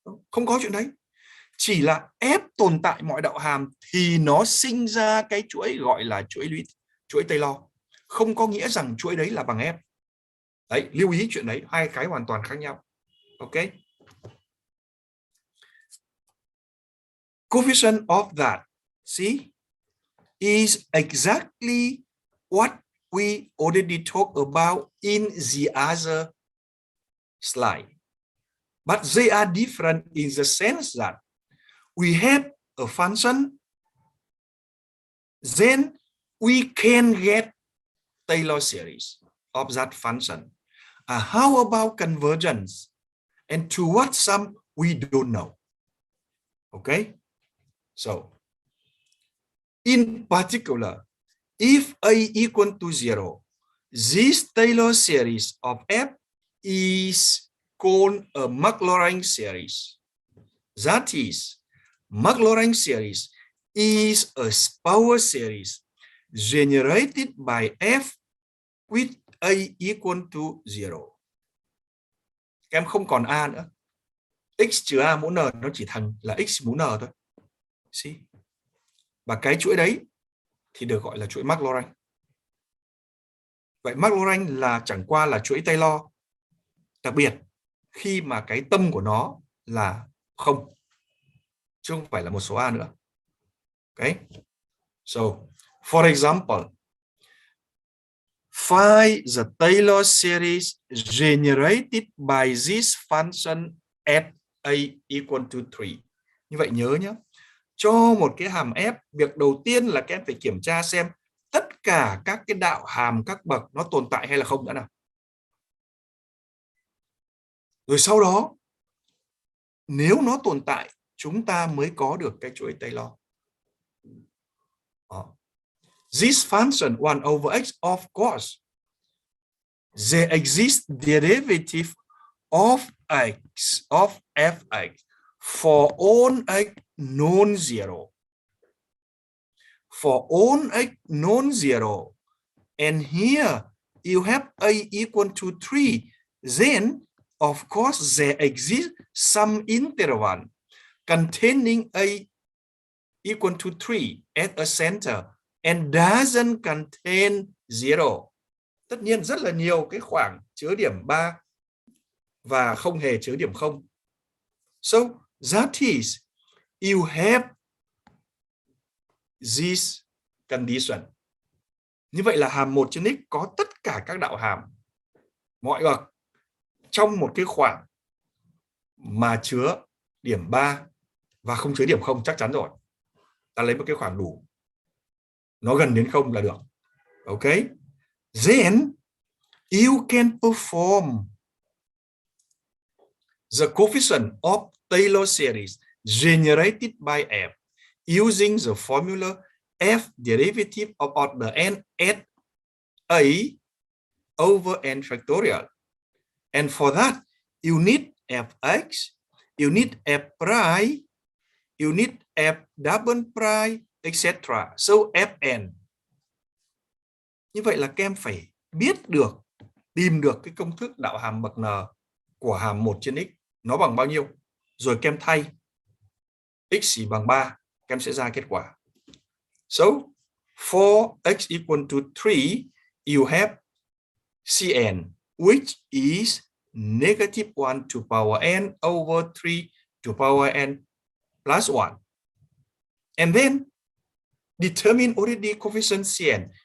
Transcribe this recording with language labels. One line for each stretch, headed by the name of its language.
Vietnamese: Không có chuyện đấy. Chỉ là F tồn tại mọi đạo hàm thì nó sinh ra cái chuỗi gọi là chuỗi Taylor. Không có nghĩa rằng chuỗi đấy là bằng F. Đấy, lưu ý chuyện đấy, hai cái hoàn toàn khác nhau.
English: Ok. Coefficient of that, see, is exactly what we already talked about in the other slide. But they are different in the sense that we have a function, then we can get Taylor series of that function. How about convergence? And to what sum we don't know. Okay? So, in particular, if A equal to 0, this Taylor series of F is called a Maclaurin series. That is, Maclaurin series is a power series generated by F with A equal to 0.
Vietnamese: Các em không còn A nữa. X trừ A mũ N nó chỉ thành là X mũ N thôi.
English: See?
Vietnamese: Và cái chuỗi đấy thì được gọi là chuỗi Maclaurin. Vậy Maclaurin là chẳng qua là chuỗi Taylor đặc biệt khi mà cái tâm của nó là 0, chứ không phải là một số A nữa.
English: Okay? So, for example, find the Taylor series generated by this function at A equal to 3.
Vietnamese: Như vậy nhớ nhé, cho một cái hàm F, việc đầu tiên là các em phải kiểm tra xem tất cả các cái đạo hàm các bậc nó tồn tại hay là không đã nào. Rồi sau đó, nếu nó tồn tại, chúng ta mới có được cái chuỗi Taylor.
English: This function 1 over x, of course, there exists derivative of x, of fx, for all x non-zero. For all x non-zero, and here you have A equal to 3, then of course there exists some interval containing A equal to 3 at a center and doesn't contain 0.
Vietnamese: Tất nhiên rất là nhiều cái khoảng chứa điểm 3 và không hề chứa điểm 0.
English: So that is, you have this condition.
Vietnamese: Như vậy là hàm 1 trên x có tất cả các đạo hàm mọi bậc trong một cái khoảng mà chứa điểm 3 và không chứa điểm 0 chắc chắn rồi. Ta lấy một cái khoảng đủ, nó gần đến 0 là được.
English: Ok. Then you can perform the coefficient of Taylor series generated by F using the formula F derivative of order n at A over n factorial. And for that, you need Fx, you need F prime, you need F double prime, etc. So Fn.
Vietnamese: Như vậy là các em phải biết được, tìm được cái công thức đạo hàm bậc n của hàm 1 trên x nó bằng bao nhiêu. Rồi các em thay x chỉ bằng 3, các em sẽ ra kết quả.
English: So, for x equal to 3, you have Cn, which is negative 1 to power n over 3 to power n plus 1. And then, determine already coefficient Cn.